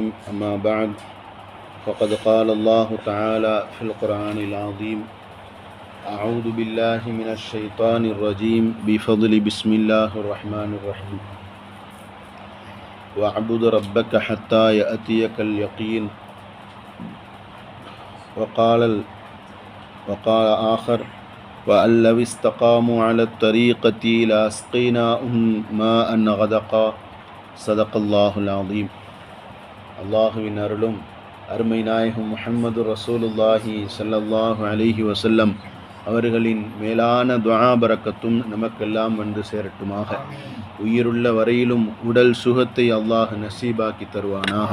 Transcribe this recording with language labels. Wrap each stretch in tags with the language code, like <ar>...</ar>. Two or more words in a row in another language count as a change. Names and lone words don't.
<ar>أما بعد فقد قال الله تعالى في القرآن العظيم: أعوذ بالله من الشيطان الرجيم بفضل بسم الله الرحمن الرحيم واعبد ربك حتى يأتيك اليقين. وقال آخر: وأن لو استقاموا على الطريقة لأسقيناهم ماء غدقا. صدق الله العظيم.</ar> <ta>அல்லாஹுவின் அருளும் அருமை நாயகம் முஹம்மது</ta> <ar>رسول الله صلى الله عليه وسلم</ar> <ta>அவர்களின் மேலான துஆ பரக்கத்தும் நமக்கெல்லாம் வந்து சேரட்டுமாக. உயிருள்ள வரையிலும் உடல் சுகத்தை அல்லாஹ் நசீபாக்கி தருவானாக.</ta>